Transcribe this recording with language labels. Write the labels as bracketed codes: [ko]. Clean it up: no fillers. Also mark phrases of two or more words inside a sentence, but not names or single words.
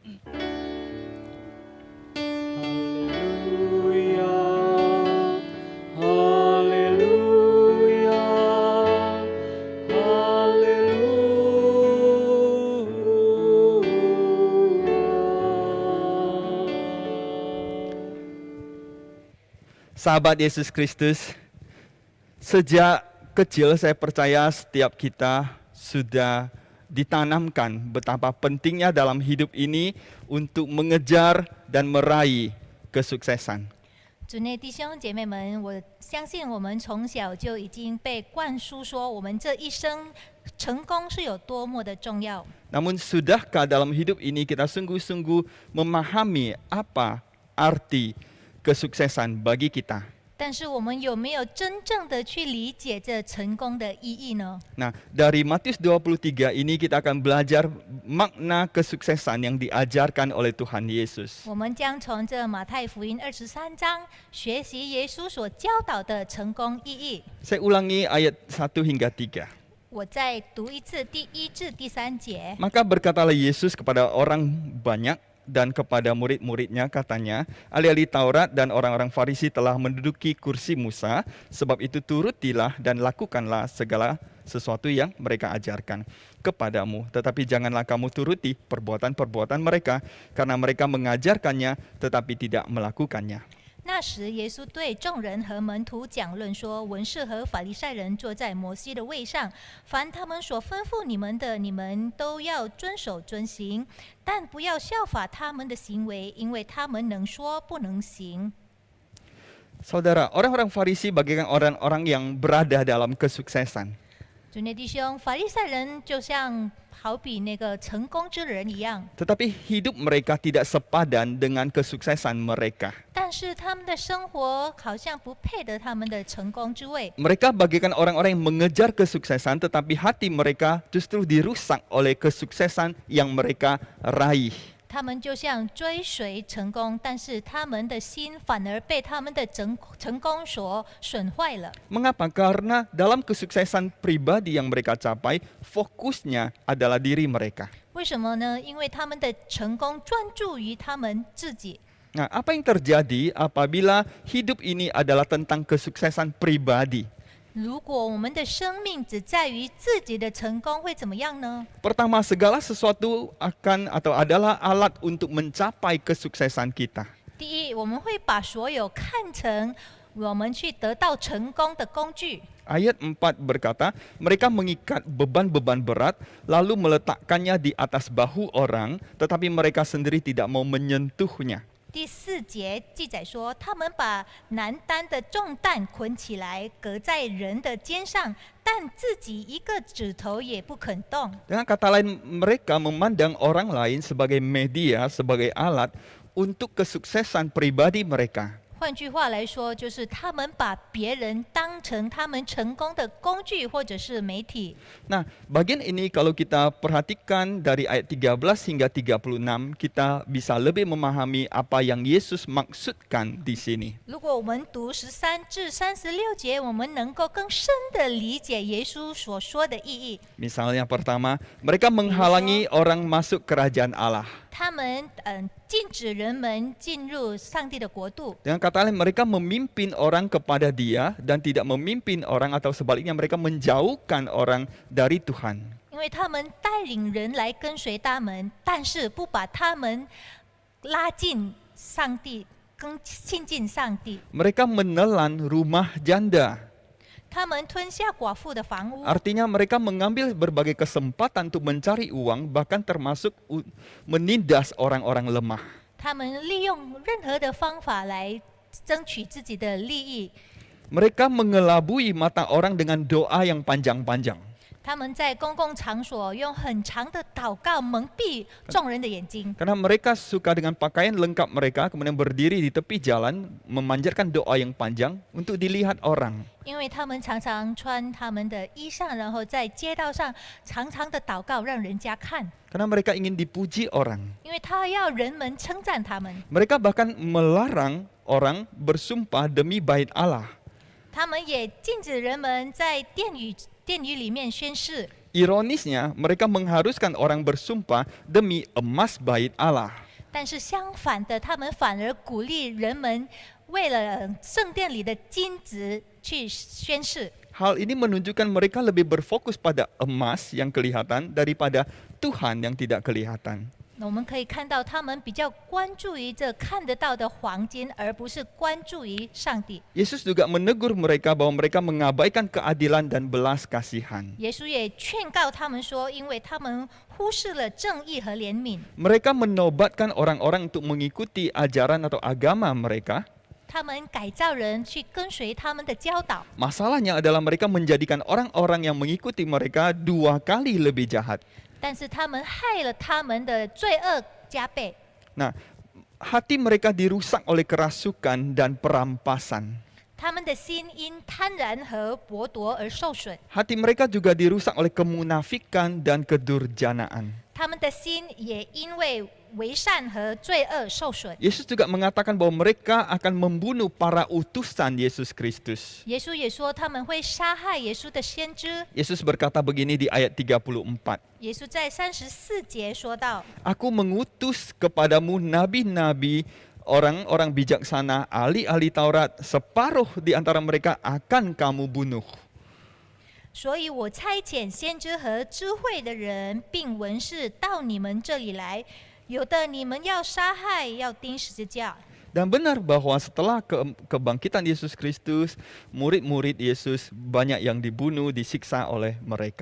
[id] Haleluya, haleluya, haleluya. Sahabat Yesus Kristus, sejak kecil saya percaya setiap kita sudah ditanamkan betapa pentingnya dalam hidup ini untuk mengejar dan meraih kesuksesan. [zh] 主内弟兄姐妹们，我相信我们从小就已经被灌输说，我们这一生成功是有多么的重要。 [id] Namun sudahkah dalam hidup ini kita sungguh-sungguh memahami apa arti kesuksesan bagi kita? [zh] 但是我们有没有真正的去理解这成功的意义呢？ [id] Nah, dari Matius 23 ini kita akan belajar makna kesuksesan yang diajarkan oleh Tuhan Yesus. [zh] 我们将从这马太福音23章学习耶稣所教导的成功意义。 [id] Saya ulangi ayat 1 hingga 3. [zh] 我再读一次第1至第3节。 [id] Maka berkatalah Yesus kepada orang banyak dan kepada murid-muridnya, katanya, ahli-ahli Taurat dan orang-orang Farisi telah menduduki kursi Musa, sebab itu turutilah dan lakukanlah segala sesuatu yang mereka ajarkan kepadamu. Tetapi janganlah kamu turuti perbuatan-perbuatan mereka, karena mereka mengajarkannya tetapi tidak melakukannya. [zh] 那时，耶稣对众人和门徒讲论说：“文士和法利赛人坐在摩西的位上，凡他们所吩咐你们的，你们都要遵守遵行，但不要效法他们的行为，因为他们能说不能行。” [id] Saudara, orang-orang Farisi bagaikan orang-orang yang berada dalam kesuksesan. [zh] 主内弟兄，法利赛人就像好比那个成功之人一样， [id] Tetapi hidup mereka tidak sepadan dengan kesuksesan mereka. [zh] 但是他们的生活好像不配得他们的成功之位。 [id] Mereka bagaikan orang-orang yang mengejar kesuksesan, tetapi hati mereka justru dirusak oleh kesuksesan yang mereka raih. [zh] 他们就像追随成功，但是他们的心反而被他们的成功所损坏了。 [id] Mengapa? Karena dalam kesuksesan pribadi yang mereka capai, fokusnya adalah diri mereka. [zh] 为什么呢？因为他们的成功专注于他们自己。 [id] Nah, apa yang terjadi apabila hidup ini adalah tentang kesuksesan pribadi? [zh] 如果我们的生命只在于自己的成功，会怎么样呢？ [id] Pertama, segala sesuatu akan atau adalah alat untuk mencapai kesuksesan kita. [zh] 第一，我们会把所有看成我们去得到成功的工具。 [id] Ayat 4 berkata, mereka mengikat beban-beban berat, lalu meletakkannya di atas bahu orang, tetapi mereka sendiri tidak mau menyentuhnya. [zh] 第4节记载说，他们把难担的重担捆起来，搁在人的肩上，但自己一个指头也不肯动。 [id] Dengan kata lain, mereka memandang orang lain sebagai media, sebagai alat untuk kesuksesan pribadi mereka. [zh] 换句话来说，就是他们把别人当成他们成功的工具或者是媒体。 [id] Nah, bagian ini kalau kita perhatikan dari ayat 13 hingga 36, kita bisa lebih memahami apa yang Yesus maksudkan di sini. [zh] 如果我们读13至36节，我们能够更深的理解耶稣所说的意义。 [id] Misalnya pertama, mereka menghalangi orang masuk kerajaan Allah. [zh] 他们禁止人们进入上帝的国度。 [id] Dengan kata lain, mereka memimpin orang kepada Dia dan tidak memimpin orang atau sebaliknya mereka menjauhkan orang dari Tuhan. [zh] 因为他们带领人来跟随他们，但是不把他们拉进上帝，更亲近上帝。 [id] Mereka menelan rumah janda. [zh] 他们吞下寡妇的房屋， [id] Artinya mereka mengambil berbagai kesempatan untuk mencari uang, bahkan termasuk menindas orang-orang lemah. [zh] 他们利用任何的方法来争取自己的利益。 [id] Mereka mengelabui mata orang dengan doa yang panjang-panjang. [zh] 他们在公共场所用很长的祷告蒙蔽众人的眼睛， [id] Karena mereka suka dengan pakaian lengkap mereka, kemudian berdiri di tepi jalan, memanjatkan doa yang panjang untuk dilihat orang. [zh] 因为他们常常穿他们的衣裳，然后在街道上长长的祷告，让人家看， [id] Karena mereka ingin dipuji orang. [zh] 因为他要人们称赞他们。 [id] Mereka bahkan melarang orang bersumpah demi bait Allah. [zh] 他们也禁止人们在殿宇里面宣誓。 [id] Ironisnya, mereka mengharuskan orang bersumpah demi emas bait Allah. [zh] 但是相反的，他们反而鼓励人们为了圣殿里的金子去宣誓。 [id] Hal ini menunjukkan mereka lebih berfokus pada emas yang kelihatan daripada Tuhan yang tidak kelihatan. [zh] 我们可以看到，他们比较关注于这看得到的黄金，而不是关注于上帝。 [id] Yesus juga menegur mereka bahwa mereka mengabaikan keadilan dan belas kasihan. [zh] 耶稣也劝告他们说，因为他们忽视了正义和怜悯， [id] Mereka menobatkan orang-orang untuk mengikuti ajaran atau agama mereka. [zh] 他们改造人去跟随他们的教导。 [id] Masalahnya adalah mereka menjadikan orang-orang yang mengikuti mereka 2 kali lebih jahat. [zh] 但是他们害了他们的罪恶加倍， [id] Nah, hati mereka dirusak oleh kerasukan dan perampasan. [zh] 他们的心因贪婪和剥夺而受损， [id] Hati mereka juga dirusak oleh kemunafikan dan kedurjanaan. [zh] 他们的心也因为为善和罪恶受损。 [id] Yesus juga mengatakan bahwa mereka akan membunuh para utusan Yesus Kristus. [zh] 耶稣也说他们会杀害耶稣的先知。 [id] Yesus berkata begini di ayat 34. [zh] 耶稣在34节说道： [id] Aku mengutus kepadamu nabi-nabi, orang-orang bijaksana, ahli-ahli Taurat, separuh di antara mereka akan kamu bunuh. [zh] 所以我差遣先知和智慧的人，并文士到你们这里来，有的你们要杀害，要钉十字架。 [id] Dan benar bahwa setelah kebangkitan Yesus Kristus, murid-murid Yesus banyak yang dibunuh, disiksa oleh mereka.